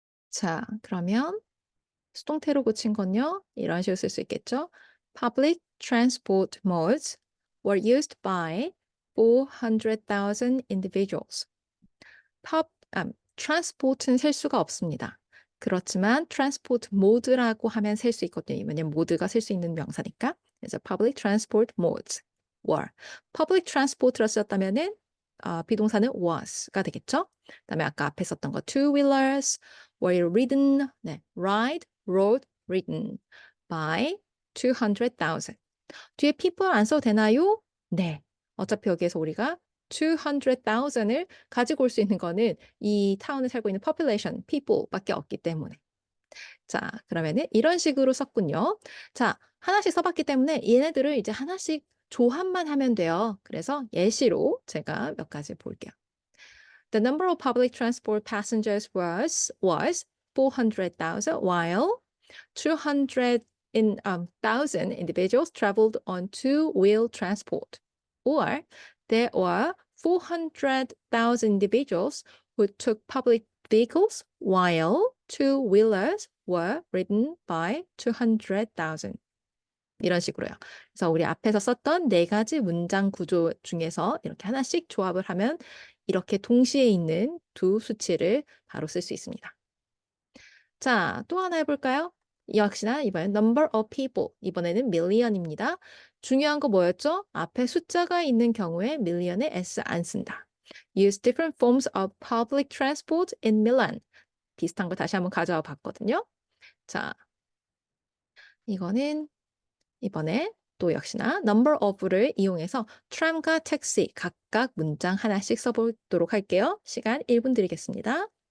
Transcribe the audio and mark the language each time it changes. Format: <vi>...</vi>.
<ko>자, 그러면 수동태로 고친 건요. 이런 식으로 쓸 수 있겠죠.</ko> <en>Public transport modes were used by 400,000 individuals.</en> <ko>transport는 셀 수가 없습니다. 그렇지만 transport mode라고 하면 셀 수 있거든요. 왜냐면 모드가 셀 수 있는 명사니까.</ko> <en>그래서 public transport modes were.</en> <ko>public transport라 썼다면은 비동사는 was가 되겠죠. 그다음에 아까 앞에 썼던 거</ko> <en>two-wheelers were ridden, 네, ride, rode, ridden by 200,000.</en> <ko>뒤에 people 안 써도 되나요? 네. 어차피 여기에서 우리가 200,000을 가지고 올 수 있는 거는 이 타운에 살고 있는 population, people밖에 없기 때문에. 자, 그러면은 이런 식으로 썼군요. 자, 하나씩 써봤기 때문에 얘네들을 이제 하나씩 조합만 하면 돼요. 그래서 예시로 제가 몇 가지 볼게요.</ko> <en>The number of public transport passengers was 400,000, while 200,000 individuals traveled on two-wheel transport. Or there were 400,000 individuals who took public vehicles, while two-wheelers were ridden by 200,000.</en> <ko>이런 식으로요. 그래서 우리 앞에서 썼던 네 가지 문장 구조 중에서 이렇게 하나씩 조합을 하면 이렇게 동시에 있는 두 수치를 바로 쓸 수 있습니다. 자, 또 하나 해볼까요? 역시나 이번엔 number of people. 이번에는 million입니다. 중요한 거 뭐였죠? 앞에 숫자가 있는 경우에 million에 s 안 쓴다.</ko> <en>Use different forms of public transport in Milan.</en> <ko>비슷한 거 다시 한번 가져와 봤거든요. 자, 이거는 이번에 또 역시나 number of를 이용해서 tram과 taxi 각각 문장 하나씩 써보도록 할게요. 시간 1분 드리겠습니다.</ko>